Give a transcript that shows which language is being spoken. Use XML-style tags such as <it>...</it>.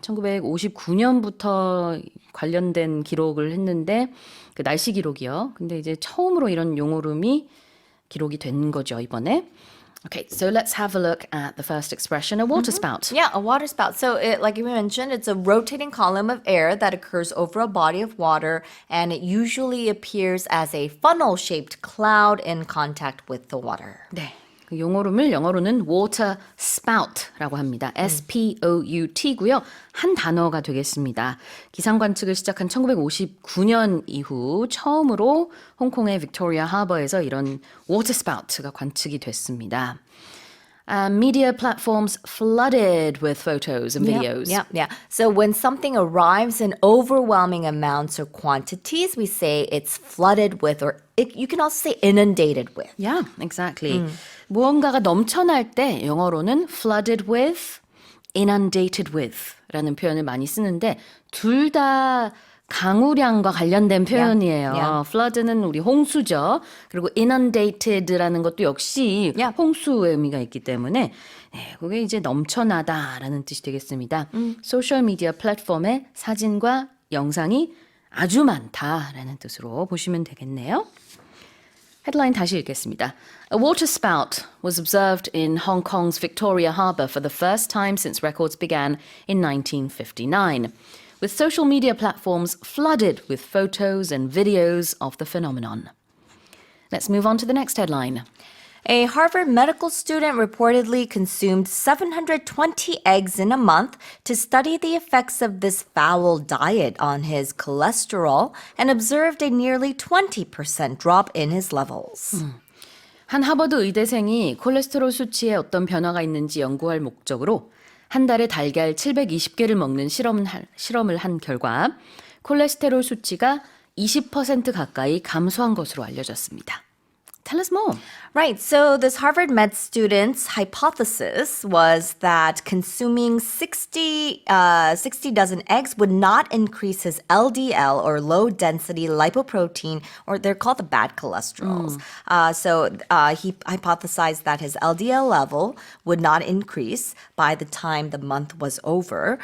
<ko>1959년부터 관련된 기록을 했는데 그 날씨 기록이요. 근데 이제 처음으로 이런 용오름이 기록이 된 거죠, 이번에.</ko> <en>Okay, so let's have a look at the first expression, a water spout. Yeah, a water spout. So, like you mentioned, it's a rotating column of air that occurs over a body of water, and it usually appears as a funnel-shaped cloud in contact with the water.</en> <ko>네. 그 용오름을 영어로는 water spout라고 합니다. S-P-O-U-T고요. 한 단어가 되겠습니다. 기상 관측을 시작한 1959년 이후 처음으로 홍콩의 빅토리아 하버에서 이런 water spout가 관측이 됐습니다.</ko> <en>Media platforms flooded with photos and videos. Yeah. So when something arrives in overwhelming amounts or quantities, we say it's flooded with, or you can also say inundated with. Yeah, exactly.</en> <ko>무언가가 넘쳐날 때 영어로는</ko> <en>flooded with, inundated with</en> <ko>라는 표현을 많이 쓰는데 둘 다 강우량과 관련된 표현이에요.</ko> <en>Yeah.</en> <ko>flood는 우리 홍수죠. 그리고 inundated라는 것도 역시</ko> <en>Yeah.</en> <ko>홍수의 의미가 있기 때문에 그게 이제 넘쳐나다라는 뜻이 되겠습니다. 소셜 미디어 플랫폼에 사진과 영상이 아주 많다라는 뜻으로 보시면 되겠네요. 헤드라인 다시 읽겠습니다.</ko> <en>A water spout was observed in Hong Kong's Victoria Harbour for the first time since records began in 1959, with social media platforms flooded with photos and videos of the phenomenon. Let's move on to the next headline. A Harvard medical student reportedly consumed 720 eggs in a month to study the effects of this foul diet on his cholesterol and observed a nearly 20% drop in his levels.</en> <ko>한 하버드 의대생이 콜레스테롤 수치에 어떤 변화가 있는지 연구할 목적으로 한 달에 달걀 720개를 먹는 실험을 한 결과 콜레스테롤 수치가 20% 가까이 감소한 것으로 알려졌습니다.</ko> <en>Tell us more. Right. So this Harvard med student's hypothesis was that consuming 60 dozen eggs would not increase his LDL or low density lipoprotein, or they're called the bad cholesterols. So he hypothesized that his LDL level would not increase by the time the month was over.</en>